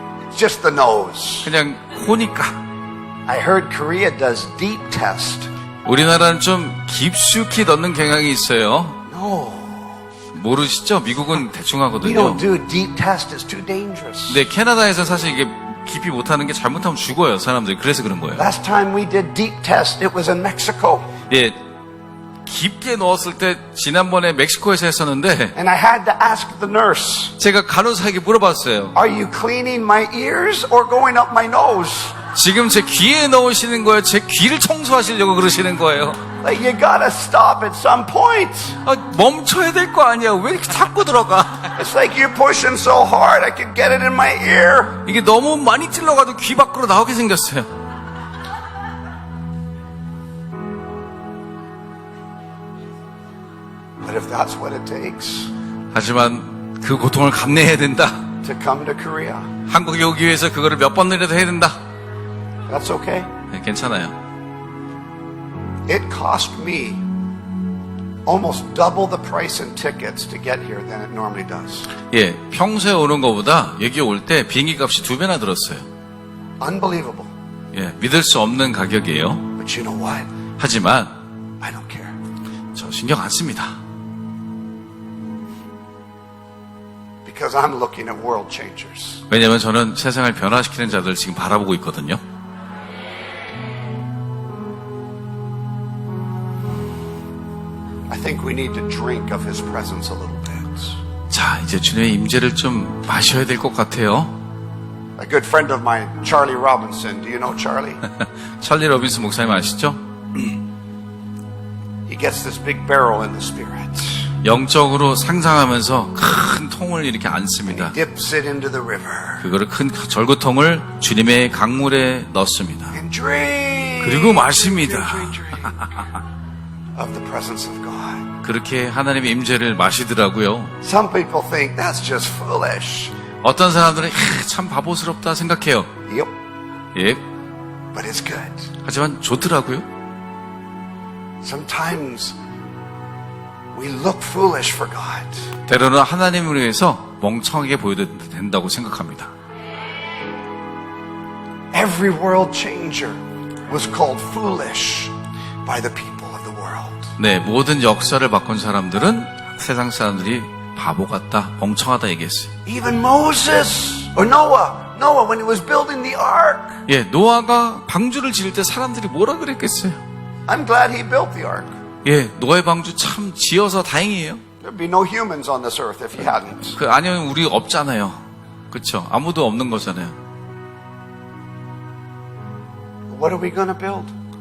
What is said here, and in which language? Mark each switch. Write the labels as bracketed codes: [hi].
[en] It's just the nose. [ko] 그냥 코니까. [en] I heard Korea does deep test. [ko] 우리나라는 좀 깊숙이 넣는 경향이 있어요. [en] No, [ko] 모르시죠? 미국은 대충 [en] we [ko] 하거든요. [en] don't do deep test. It's too dangerous. [ko] 네, 캐나다에서 사실 이게 깊이 못하는 게 잘못하면 죽어요, 사람들이. 그래서 그런 거예요. [en] Last time we did deep test, it was in Mexico. [ko] 예, 깊게 넣었을 때 지난번에 멕시코에서 했었는데 [en] And I had to ask the nurse, [ko] 제가 간호사에게 물어봤어요. [en] are you cleaning my ears or going up my nose? [ko] 지금 제 귀에 넣으시는 거예요? 제 귀를 청소하시려고 그러시는 거예요? [en] Like, you gotta stop at some point. [ko] 아, 멈춰야 될 거 아니야. 왜 이렇게 자꾸 들어가? [en] It's like you're pushing so hard, I could get it in my ear. [ko] 이게 너무 많이 찔러가지고 귀 밖으로 나오게 생겼어요. [en] But if that's what it takes [ko] 하지만 그 고통을 감내해야 된다. [en] to come to Korea, [ko] 한국에 오기 위해서 그거를 몇 번이라도 해야 된다. [en] that's okay. [ko] 네, 괜찮아요. [en] It cost me almost double the price in tickets to get here than it normally does. [ko] 예, 평소에 오는 것보다 여기 올 때 비행기 값이 2배나 들었어요. [en] Unbelievable. [ko] 예, 믿을 수 없는 가격이에요. [en] But you know what? [ko] 하지만 [en] I don't care. [ko] 저 신경 안 씁니다. [en] Because I'm looking at world changers. [ko] 왜냐하면 저는 세상을 변화시키는 자들 지금 바라보고 있거든요. [en] I think we need to drink of His presence a little bit. [ko] 자, 이제 주님의 임재를 좀 마셔야 될 것 같아요. [en] A good friend of mine, Charlie Robinson. Do you know Charlie? [ko] 찰리 로빈스 목사님 아시죠? [en] He gets this big barrel in the Spirit. [ko] 영적으로 상상하면서 큰 통을 이렇게 안습니다. [en] Dips it into the river. [ko] 그거를 큰 절구통을 주님의 강물에 넣습니다. [en] And drink. [ko] 그리고 마십니다. [en] Of the presence of God. [ko] 그렇게 하나님의 임재를 마시더라고요. [en] Some people think that's just foolish. [ko] 어떤 사람들은 참 바보스럽다 생각해요. [en] Yep. [ko] 예, [en] But it's good. [ko] 하지만 좋더라고요. [en] Sometimes we look foolish for God. [ko] 때로는 하나님을 위해서 멍청하게 보여도 된다고 생각합니다. [en] Every world changer was called foolish by the people of the world. [ko] 네, 모든 역사를 바꾼 사람들은 세상 사람들이 바보 같다, 멍청하다 얘기했어요. [en] Even Moses or Noah, when he was building the ark. [ko] 예, 노아가 방주를 지을 때 사람들이 뭐라 그랬겠어요? [en] I'm glad he built the ark. [ko] 예, 노아의 방주 참 지어서 다행이에요. [en] There'd be no humans on this earth if he hadn't. [ko] 아니면 우리 없잖아요. 그렇죠? 아무도 없는 거잖아요. [en] What are we going to build?